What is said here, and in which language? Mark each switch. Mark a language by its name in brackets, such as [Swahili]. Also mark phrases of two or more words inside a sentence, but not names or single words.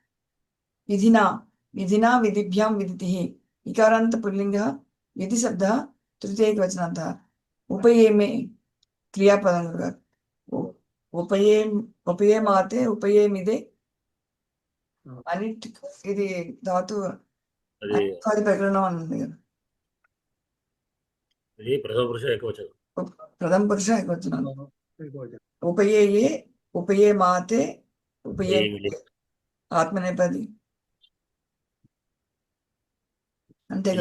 [Sanskrit] विधिना विधिभ्यां विदितिः इकारान्त पुल्लिङ्गः विधि शब्दः तृतीयैकवचनान्तः उपयेमे क्रियापदं उपयेमाते उपयेमिदे अनिट् [Telugu] ఇది ధాతు అది ప్రకరణం అన్నది కదా ఇది ప్రథమ పురుష ఏకవచనం ప్రథమ పురుష ఏకవచనం [Sanskrit] ఉపయేయే ఉపయేమాతే ఉపయే ఆత్మనేపది [Telugu] అంతే కదా